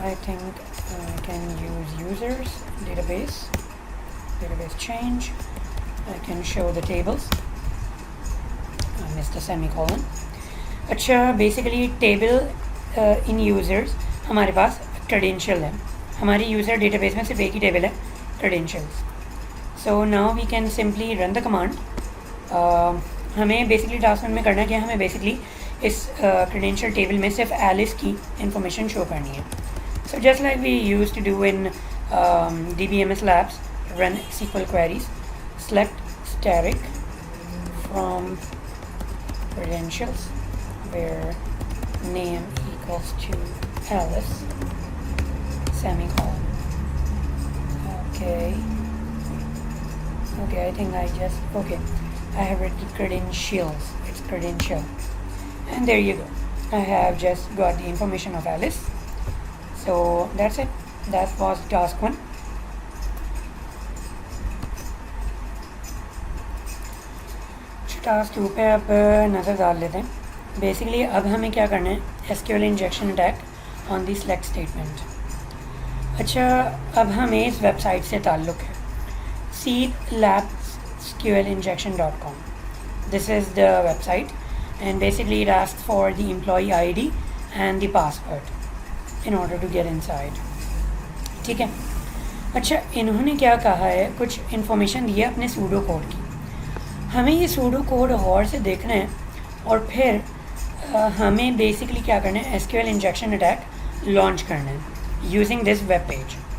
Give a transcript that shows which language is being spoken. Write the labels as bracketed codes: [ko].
[en] I think I can use users database change. I can show the tables. I missed a semicolon. [hi] अच्छा, basically table इन users हमारे पास credential है. हमारी user database में सिर्फ एक ही table है, credentials. [en] So now we can simply run the command. [hi] हमें basically task में करना क्या है, हमें बेसिकली इस क्रेडेंशियल टेबल में सिर्फ एलिस की इंफॉर्मेशन शो करनी है. [en] So just like we use to do in DBMS labs, run SQL queries, select static from credentials where name equals to Alice, semicolon. Okay, I think I have written credentials. It's credential, and there you go. I have just got the information of Alice. So that's it. That was task 1. [hi] Task 2 पे अब नज़र डाल लेते हैं. Basically अब हमें क्या करना है, SQL injection [en] Attack on the select statement. [hi] अच्छा, अब हमें इस वेबसाइट से ताल्लुक़ है, seedlabsqlinjection.com. [en] this is the website, and basically it asks for the employee ID and the password in order to get inside. [hi] ठीक है. अच्छा, इन्होंने क्या कहा है, कुछ इन्फॉर्मेशन दी है अपने सूडो कोड की. हमें ये सूडो कोड और से देखना है और फिर हमें बेसिकली क्या करना है, SQL इंजेक्शन अटैक लॉन्च करना है [en] Using this web page.